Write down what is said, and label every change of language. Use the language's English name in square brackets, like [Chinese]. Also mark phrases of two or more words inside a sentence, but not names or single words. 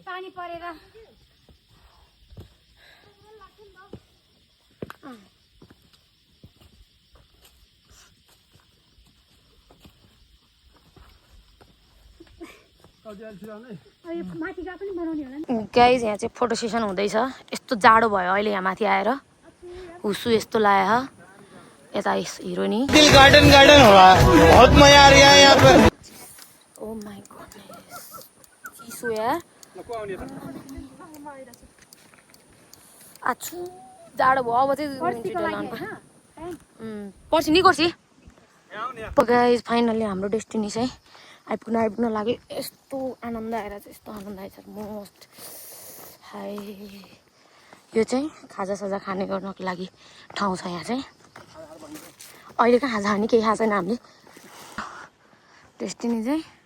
[Nepali] पानी परेर माथिका पनि बनाउने होला नि गाइज यहाँ चाहिँ फोटो सेसन हुँदैछ यस्तो जाडो भयो अहिले यहाँ माथि आएर हुसु यस्तो लायो यता हिरोइनी [Hindi] दिल गार्डन गार्डन हो रहा है बहुत मजा आ रहा है यहाँ पर [English] oh my goodness [Nepali] चिसो यार आछु जाडो भयो अब चाहिँ पर्सि नि गर्छ गाइज फाइनल्ली हाम्रो डेस्टिनी चाहिँ आइपुग्न लाग्यो यस्तो आनन्द आएर चाहिँ यस्तो आनन्द आएछ मोस्ट हाई यो चाहिँ खाजासाजा खाने गर्नको लागि ठाउँ छ यहाँ चाहिँ अहिले कहाँ खाजा खाने केही खाएको छैन हामीले डेस्टिनी चाहिँ